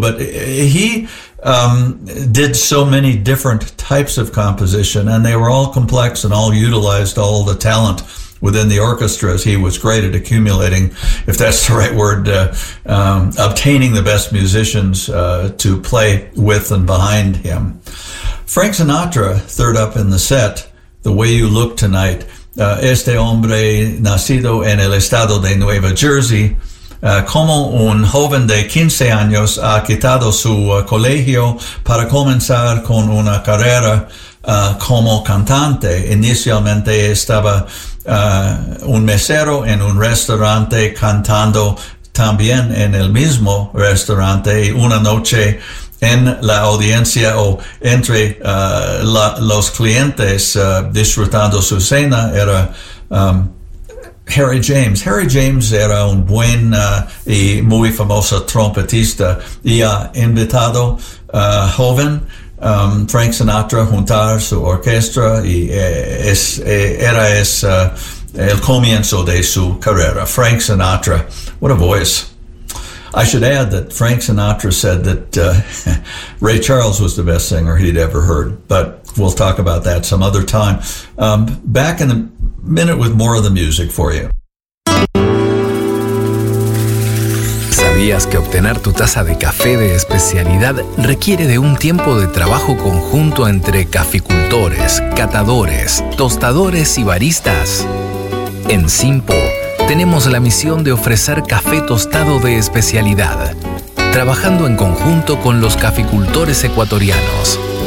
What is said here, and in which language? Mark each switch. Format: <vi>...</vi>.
<en>But he did so many different types of composition, and they were all complex and all utilized all the talent within the orchestra, as he was great at accumulating, if that's the right word, obtaining the best musicians to play with and behind him. Frank Sinatra, third up in the set, The Way You Look Tonight.</en> <es>Este hombre nacido en el estado de Nueva Jersey, como un joven de 15 años, ha quitado su colegio para comenzar con una carrera como cantante. Inicialmente estaba un mesero en un restaurante, cantando también en el mismo restaurante. Una noche en la audiencia o entre los clientes disfrutando su cena, era Harry James. Harry James era un buen y muy famoso trompetista, y ha invitado joven Frank Sinatra juntar su orquesta, y era el comienzo de su carrera.</es> <en>Frank Sinatra, what a voice. I should add that Frank Sinatra said that Ray Charles was the best singer he'd ever heard, but we'll talk about that some other time. Back in a minute with more of the music for you.</en> <es>¿Sabías que obtener tu taza de café de especialidad requiere de un tiempo de trabajo conjunto entre caficultores, catadores, tostadores y baristas? En Simpo tenemos la misión de ofrecer café tostado de especialidad, trabajando en conjunto con los caficultores ecuatorianos.</es>